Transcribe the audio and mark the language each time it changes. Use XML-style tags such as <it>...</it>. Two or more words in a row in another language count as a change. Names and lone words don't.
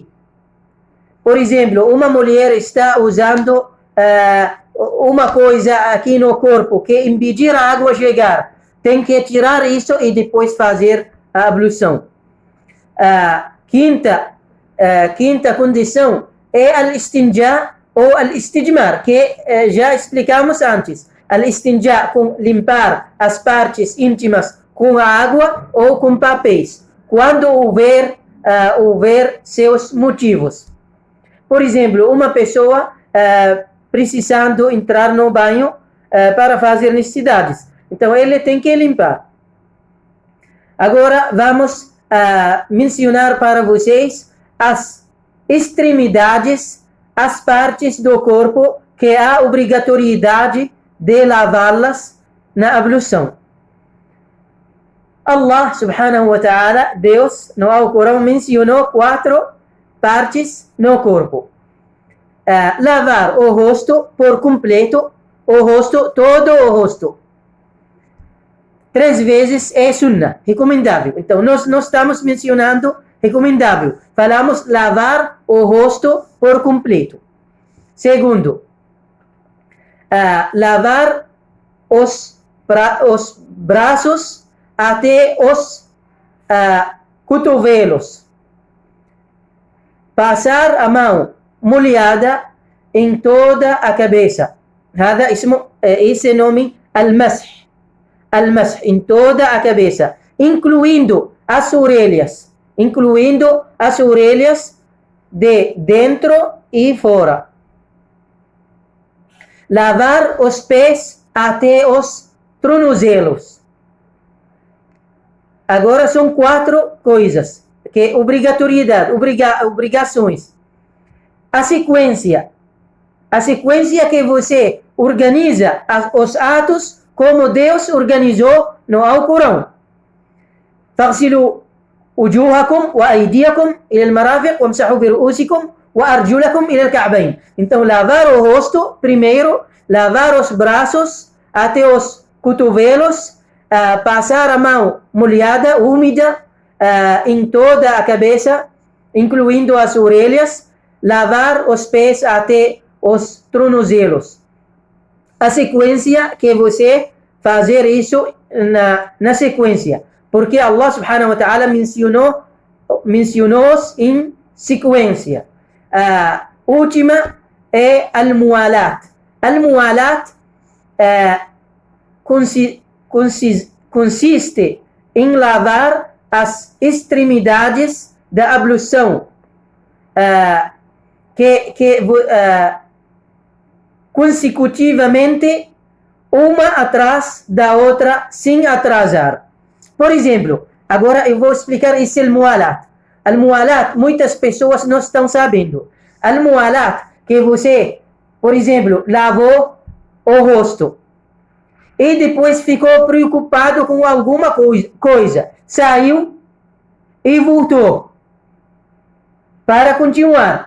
<pt>Por exemplo, uma mulher está usando uma coisa aqui no corpo que impedir a água chegar. Tem que tirar isso e depois fazer a ablução. Quinta condição é al-istinja ou al-istijmar, que já explicamos antes. Al-istinja, com limpar as partes íntimas com a água ou com papéis, quando houver seus motivos. Por exemplo, uma pessoa precisando entrar no banho para fazer necessidades. Então, ele tem que limpar. Agora, vamos mencionar para vocês as extremidades, as partes do corpo que há obrigatoriedade de lavá-las na ablução.</pt> <ar>الله سبحانه وتعالى,</ar> <pt>Deus, no Alcorão, mencionou 4 partes no corpo. Lavar o rosto por completo, todo o rosto. 3 vezes é sunnah, recomendável. Então, nós não estamos mencionando recomendável. Falamos lavar o rosto por completo. Segundo, lavar os braços até os cotovelos. Passar a mão molhada em toda a cabeça. Esse nome al-masih. Al-masih, em toda a cabeça, incluindo as orelhas. De dentro e fora. Lavar os pés até os tornozelos. Agora são 4 coisas que obrigações. A sequência que você organiza os atos como Deus organizou no Alcorão.</pt> <ar>فاغسلوا وجوهكم وأيديكم إلى المرافق وامسحوا برؤوسكم وأرجلكم إلى الكعبين.</ar> <pt>Então, lavar o rosto primeiro, lavar os braços até os cotovelos, passar a mão molhada, úmida, em toda a cabeça, incluindo as orelhas, lavar os pés até os tornozelos. A sequência que você fazer isso na sequência. Porque</pt> <ar>الله سبحانه وتعالى</ar> <pt>mencionou em sequência. A última é al-muwalat. Al-muwalat consiste em lavar as extremidades da ablução, consecutivamente, uma atrás da outra, sem atrasar. Por exemplo, agora eu vou explicar esse al-muwalat. Al-muwalat, muitas pessoas não estão sabendo. Al-muwalat, que você, por exemplo, lavou o rosto e depois ficou preocupado com alguma coisa, saiu e voltou para continuar.</pt>